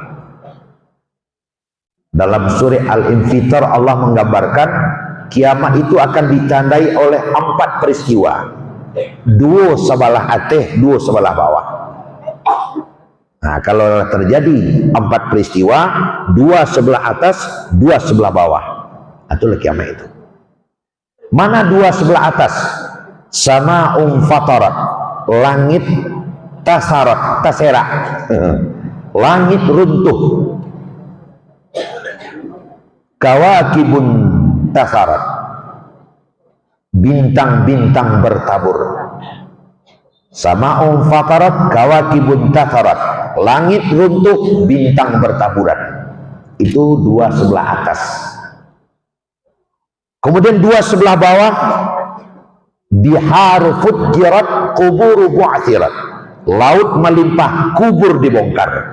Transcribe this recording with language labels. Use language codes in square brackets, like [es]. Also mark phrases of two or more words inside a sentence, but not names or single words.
[id] Dalam surah Al-Infitar Allah menggambarkan kiamat itu akan ditandai oleh 4 peristiwa. 2 sebelah atas, 2 sebelah bawah. Nah, kalau terjadi 4 peristiwa, 2 sebelah atas, 2 sebelah bawah, itulah kiamat itu. Mana 2 sebelah atas? [ar] السماء انفطرت, [id] langit taserak, langit runtuh. [ar] الكواكب انتثرت, [id] bintang-bintang bertabur. [ar] السماء انفطرت الكواكب انتثرت, [id] langit runtuh, bintang bertaburan. Itu 2 sebelah atas. Kemudian 2 sebelah bawah, [ar] البحار فجرت القبور بعثرت, [id] laut melimpah, kubur dibongkar.